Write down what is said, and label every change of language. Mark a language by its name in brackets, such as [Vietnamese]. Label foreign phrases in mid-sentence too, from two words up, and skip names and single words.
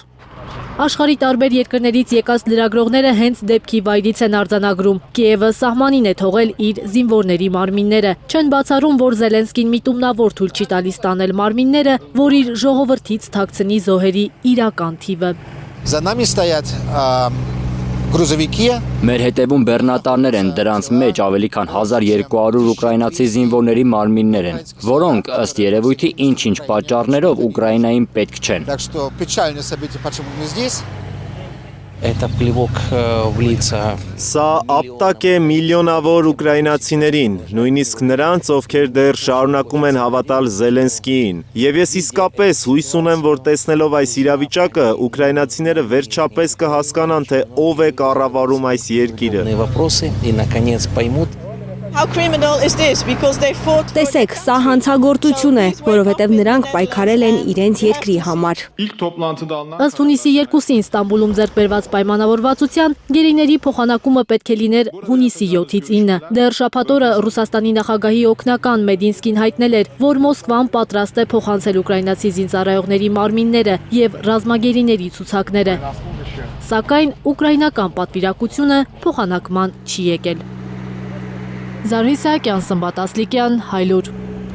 [Armenian] Աշխարհի տարբեր երկրներից եկած լրագրողները հենց դեպքի վայրից են արձանագրում։ Կիևը սահմանին է թողել իր զինվորների մարմինները։ Չեն բացառում, որ Զելենսկին միտումնավոր թույլ չի տալիս տանել մարմինները, որ իր ժողովրդից թաքցնի զոհերի իրական թիվը։ [Russian] За нами стоят грузовики. [Armenian] Մեր հետևում բեռնատարներ են, դրանց մեջ ավելի քան 1200 ուկրաինացի զինվորների մարմիններ են, որոնք ըստ երևույթի ինչ-ինչ պատճառներով Ուկրաինային պետք չեն։ [Russian] Так что печальное событие, почему мы здесь. Это плевок в лица. [Armenian] Սա ապտակ է միլիոնավոր ուկրաինացիներին, նույնիսկ նրանց, ովքեր դեռ շարունակում են հավատալ Զելենսկիին։ Եվ ես իսկապես հույս ունեմ, որ տեսնելով այս իրավիճակը, ուկրաինացիները վերջապես կհասկանան, թե ով է կառավարում այս երկիրը։ [Russian] Вопросы и наконец поймут. [Armenian] Տեսեք, սա հանցագործություն է, որովհետև նրանք պայքարել են իրենց երկրի համար։ Ըստ հունիսի 2-ին Ստամբուլում ձեռք բերված պայմանավորվածության գերիների փոխանակումը պետք է լիներ հունիսի 7-ից 9։ Դեռ շաբաթ օրը Ռուսաստանի նախագահի օգնական Մեդինսկին հայտնել էր, որ Մոսկվան պատրաստ է փոխանցել ուկրաինացի զինծառայողների մարմինները և ռազմագերիների ցուցակները։ Սակայն ուկրաինական պատվիրակությունը փոխանակման չի եկել։ Զարհի Սահակյան, Սմբատ Ասլիկյան, Հայլուր։